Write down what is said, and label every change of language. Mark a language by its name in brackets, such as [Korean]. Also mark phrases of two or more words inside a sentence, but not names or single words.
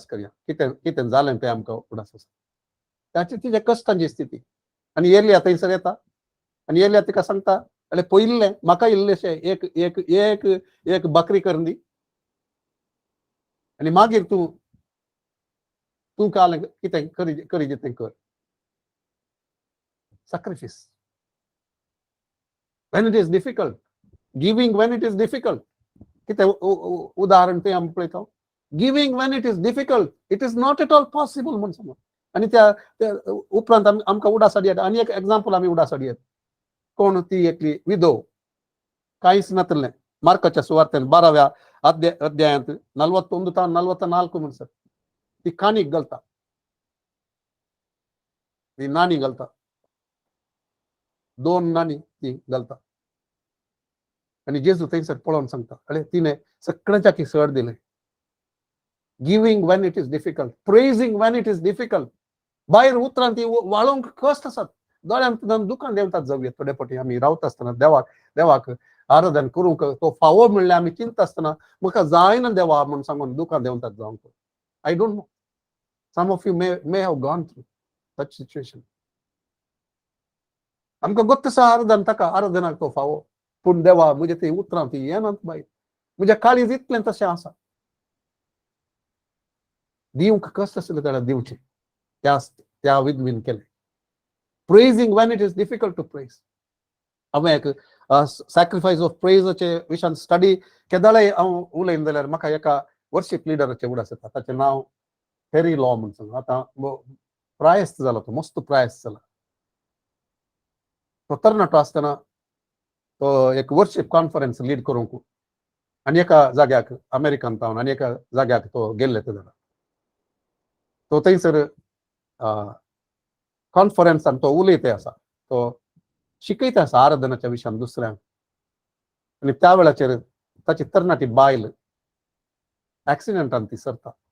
[Konkani] करया कितें जालें तें आमकां उडास आसा ताची तिच्या कश्टांची स्थिती आनी एलिया थंयसर येता आनी एलिया तिका सांगता अरे पयलें म्हाका इल्लेशें एक एक एक एक बकरी करून दी आनी मागीर तूं काल कितें करी तें कर sacrifice [English] when it is difficult giving when it is difficult [Konkani] कितें उदाहरण तें आमी पळयता [English] giving when it is difficult it is not at all possible [Konkani] म्हण समज आनी त्या उपरांत आमकां उडासाडी येता आनी एक एग्जांपल आमी उडासाडी येता कोण ती एकली विधो कांयच नातलें मार्काच्या सुवार्थेन 12व्या अध्यायांत 41 ता 44 म्हणसर ती कानीक घालता ती नाणी घालता 2 नाणी ती घालता आनी जेजू थंयसर पळोवन सांगता अरे तिणें सगळ्यांच्या चड दिलें [English] giving when it is difficult praising when it is difficult [Konkani] भायर उतरान ती वाळोवंक कश्ट आसात दोळ्यान दुकान देंवतात जावया थोडे फावटी आमी रावता आसतना देवाक आराधन करूंक तो फावो म्हणल्यार आमी चिंतता आसतना म्हाका जायना देवा म्हूण सांगून दुकान देंवतात जावंक [English] I don't know some of you may have gone through such situation [Konkani] आमकां गोत्त आसा आराधन ताका आराधनाक तो फावो पूण देवा म्हजे ती उतरां ती येनात भायर म्हज्या काळीज इतलें तशें आसा दिवंक कश्ट आसलें जाल्यार दिवचें त्या विधवीन केलें [English] praising when it is difficult to praise [Konkani] हांवें एक [English] sacrifice of [Konkani] प्रेजाचे विशयान स्टडी केदाळे हांव उलयन जाल्यार म्हाका एका वर्शीप लिडराचे उडास येता ताचें नांव हेरी लॉ म्हूण सांग आतां प्रायस्त जाला तो मस्त प्रायस्त जाला तो तरणाटो आसतना तो एक [English] worship conference [Konkani] लीड करूंक आनी एका जाग्याक अमेरिकान पावन आनी एका जाग्याक तो गेल्ले ते जाल्यार तो थंयसर कॉन्फरन्सान तो उलयते आसा तो शिकयता आसा आराधनाच्या विशयान दुसऱ्यांक आनी त्या वेळाचेर ताची तरणाटी बायल एक्सिडेंटान ती सरता